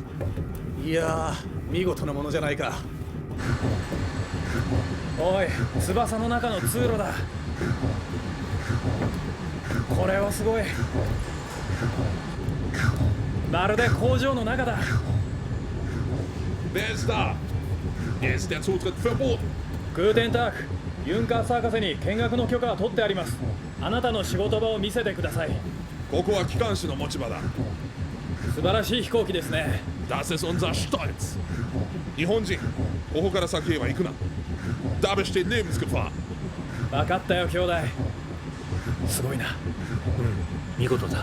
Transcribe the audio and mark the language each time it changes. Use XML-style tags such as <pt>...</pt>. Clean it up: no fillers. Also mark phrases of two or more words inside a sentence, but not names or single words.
<ja>いやー、見事なものじゃないか。おい、翼の中の通路だ。これはすごい。まるで工場の中だ。</ja> <de>Wer ist da? Mir ist der Zutritt verboten. Guten Tag,</de> <ja>ユンカース博士に見学の許可は取ってあります。あなたの仕事場を見せてください。ここは機関士の持ち場だ。素晴らしい飛行機ですね。</ja> <de>Das ist unser Stolz.</de> <ja>日本人、ここから先へは行くな。</ja> <de>Da besteht Lebensgefahr.</de> <ja>分かったよ、兄弟。すごいな。うん、見事だ。</ja>